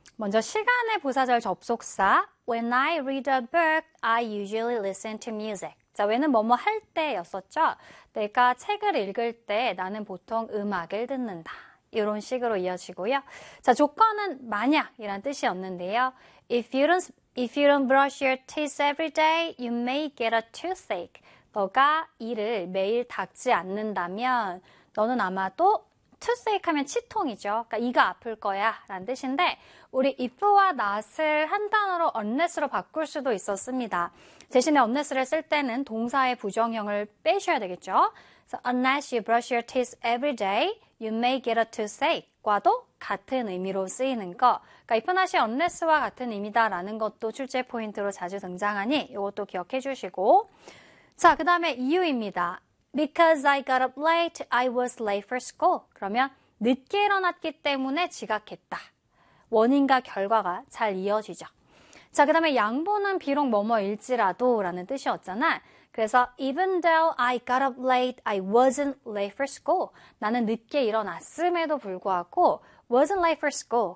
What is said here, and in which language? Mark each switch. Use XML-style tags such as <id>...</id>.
<ko>먼저 시간의 부사절 접속사</ko> <en>When I read a book, I usually listen to music.</en> <ko>자, when은 뭐뭐 할 때였었죠? 내가 책을 읽을 때 나는 보통 음악을 듣는다. 이런 식으로 이어지고요. 자, 조건은 만약이란 뜻이었는데요.</ko> <en>If you don't brush your teeth every day, you may get a toothache.</en> <ko>너가 이를 매일 닦지 않는다면 너는 아마도 toothache 하면 치통이죠. 그러니까 이가 아플 거야 라는 뜻인데 우리 if와 not을 한 단어로 unless로 바꿀 수도 있었습니다. 대신에 unless를 쓸 때는 동사의 부정형을 빼셔야 되겠죠.</ko> <en>So unless you brush your teeth every day, you may get a toothache과도</en> <ko>같은 의미로 쓰이는 거. 그러니까 if not이 unless와 같은 의미다라는 것도 출제 포인트로 자주 등장하니 이것도 기억해 주시고 자, 그 다음에 이유입니다.</ko> <en>Because I got up late, I was late for school.</en> <ko>그러면 늦게 일어났기 때문에 지각했다. 원인과 결과가 잘 이어지죠. 자, 그 다음에 양보는 비록 뭐뭐일지라도 라는 뜻이었잖아. 그래서</ko> <en>even though I got up late, I wasn't late for school.</en> <ko>나는 늦게 일어났음에도 불구하고</ko> <en>wasn't late for school.</en>